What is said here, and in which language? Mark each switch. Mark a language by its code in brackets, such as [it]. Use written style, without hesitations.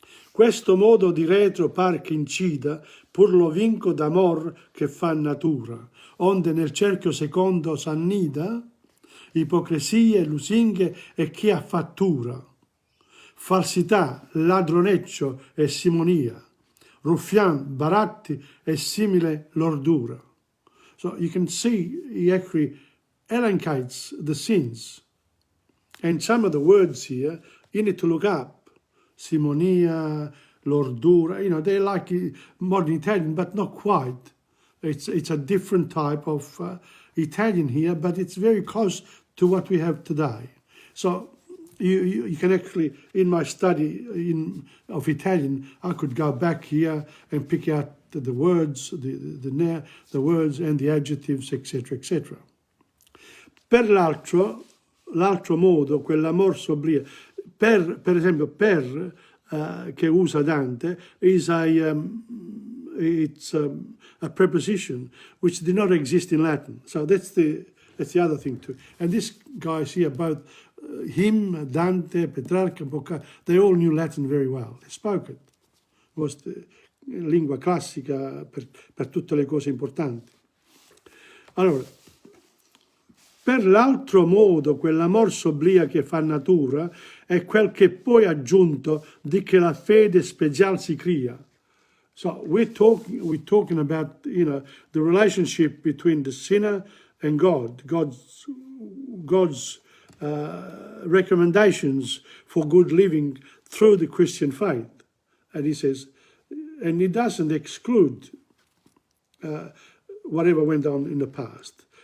[it] Questo modo di retro par che incida, pur lo vinco d'amor che fa natura, onde nel cerchio secondo s'annida, ipocrisie, lusinghe e chi ha fattura, falsità, ladroneccio e simonia, ruffian, baratti e simile lordura. [en] So you can see he actually elencates the sins. And some of the words here, you need to look up. Simonia, lordura, they're like modern Italian, but not quite. It's a different type of Italian here, but it's very close to what we have today. So you can actually, in my study of Italian, I could go back here and pick out the words, the words and the adjectives, etc., etc. [it] Per l'altro modo, quell'amor sobria, per esempio, per che usa Dante, [en] is it's a preposition which did not exist in Latin. So that's the other thing too. And these guys here, both him, Dante, Petrarca, Boccaccio, they all knew Latin very well. They spoke it. It was the [it] lingua classica per tutte le cose importanti. Allora, per l'altro modo, quell'amor sobria che fa natura è quel che poi aggiunto di che la fede special si crea. [en] So we're talking about, you know, the relationship between the sinner and God, God's recommendations for good living through the Christian faith. And he says, and he doesn't exclude whatever went on in the past.